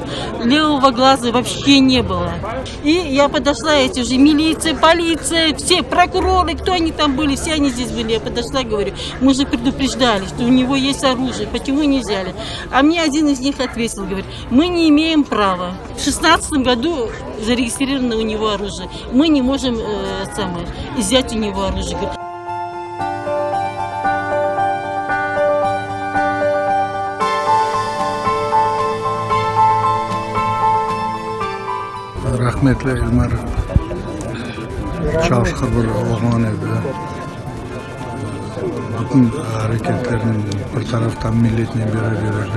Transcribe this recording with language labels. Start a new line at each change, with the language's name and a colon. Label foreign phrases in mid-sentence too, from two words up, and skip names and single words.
Russian: Левого глаза вообще не было. И я подошла, эти уже милиция, полиция, все прокуроры, кто они там были, все они здесь были. Я подошла, говорю, мы же предупреждали, что у него есть оружие, почему не взяли? А мне один из них ответил, говорит, мы не имеем права. В 2016 году зарегистрировано у него оружие. Мы не можем изъять у него оружие.
Crimean Tatar: Rahmetli Ilmar çalışkan bir oğlan edi. Bütün hareketlerin bir taraftan milletine verirdi.